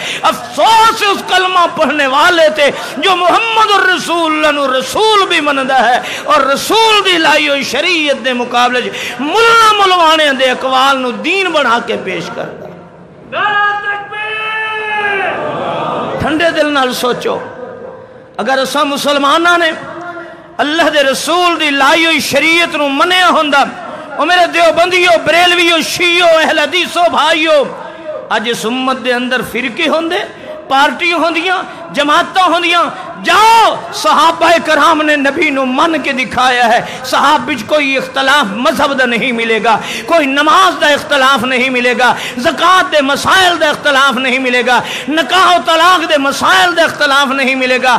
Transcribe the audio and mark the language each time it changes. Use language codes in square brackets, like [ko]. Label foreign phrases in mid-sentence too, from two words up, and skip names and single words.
[pa] افسوس اس کلمہ پڑھنے والے تھے جو محمد الرسول اللہ نو رسول بھی مندا ہے اور رسول دی لائی ہوئی شریعت دے مقابلے ملا ملوانے دے اقوال نو دین بنا کے پیش کرتا۔ ٹھنڈے دل نال سوچو، اگر اساں مسلمانہ نے اللہ دے رسول دی لائی ہوئی شریعت نو منیا ہوندا، او میرے دیوبندیو، بریلویو، شیعو، اہل حدیثو بھائیو، اج اس امت دے اندر فرقے ہوندے، پارٹیاں ہوندیاں، جماعتاں ہوندیاں، جاؤ صحابہ کرام نے نبی نو من کے دکھایا ہے، صحابہ کوئی اختلاف مذہب دا نہیں ملے گا، کوئی نماز دا اختلاف نہیں ملے گا، زکوٰۃ دے مسائل دا اختلاف نہیں ملے گا، نکاح و طلاق دے مسائل دا اختلاف نہیں ملے گا۔